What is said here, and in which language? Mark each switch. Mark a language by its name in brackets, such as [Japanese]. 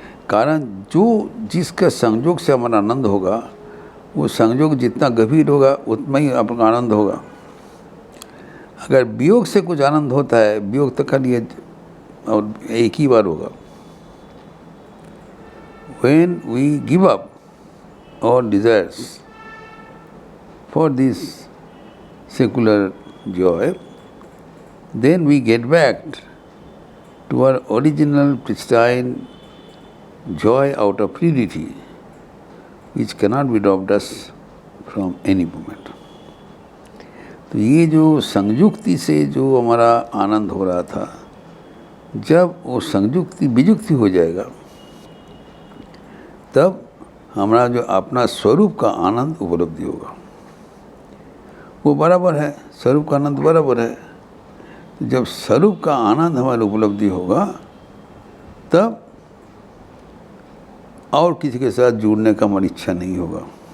[Hindi] कारण जिसका संयोग से हमारा आनंद होगा, वो संयोग जितना गंभीर होगा उतना ही आपका आनंद होगा। अगर वियोग से कुछ आनंद होता है, वियोग तक का लिए और एक ही बार होगा। [English] When we give up our desires for this secular joy, then we get back to our original pristine joy out of purity, which cannot be robbed us from any moment. [Hindi] तो ये जो संयुक्ति से जो हमारा आनंद हो रहा था, जब वो संयुक्ति विजुक्ति हो जाएगा, तब हमारा जो अपना स्वरूप का आनंद उपलब्धि होगा। वो बराबर है, स्वरूप का आनंद बराबर है। जब स्वरूप का आनंद हमारी उपलब्धि होगा, तब और किसी के साथ जुड़ने का हमारी इच्छा नहीं होगा।